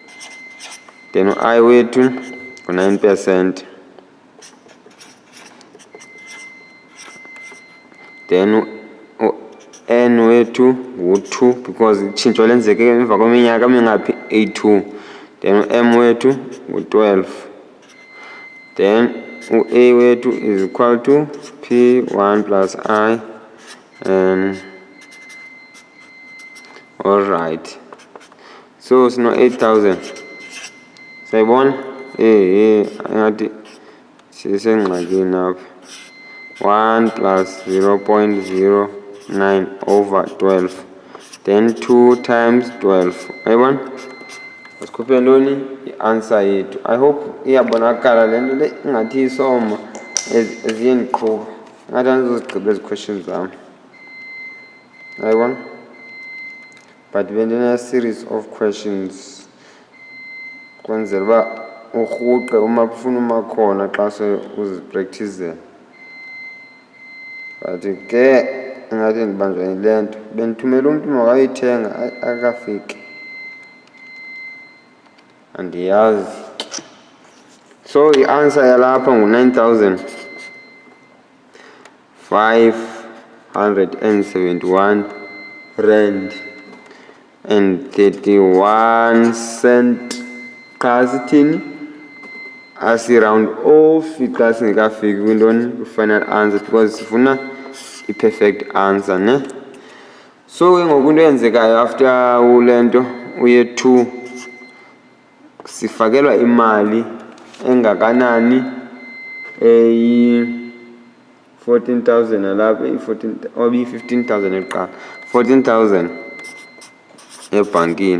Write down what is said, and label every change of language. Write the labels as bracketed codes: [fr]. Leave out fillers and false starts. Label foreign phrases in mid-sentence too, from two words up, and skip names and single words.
[xh] Then u-I wethu ngu-9%. then n wethu ngu-2 because itshintsho lenzeke emva kweminyaka mingaphi, 82. Then m wethu ngu-12. [en] Then a wethu is equal to p1 plus I, and alright, so sino 8000. [xh] Sayibona angathi sisengxakini apha. [en] 1 plus 0.09 over 12, then 2 times 12. [xh] Ayibona? Asikhuphe ntoni? I-answer yethu. [en] I hope [xh] iyabonakala le nto le ingathi isoma eziye ndiqhuba. Ngathi andizozigqiba ezi questions zam. Ayibona? But bendine-series of questions kwenzela uba urhuqe uma ufuna uma khona xa se uzipracticele. But ke ingathi ndibanjwa yile nto. Bendithumela umntu makayithenga akafiki. Andiyazi. So i-answer yalapha ngu-9,571 [en] rand and 31 cent. [xh] Xa sithini asi-round off xa singekafiki kwintoni [en] final answer [xh] because sifuna i- [en] perfect answer [xh] ne. So ke ngoku into eyenzekayo after ule nto uye 2 sifakelwa imali engakanani 14,000 alapha, 15,000 eqala, 14,000 ebhankini.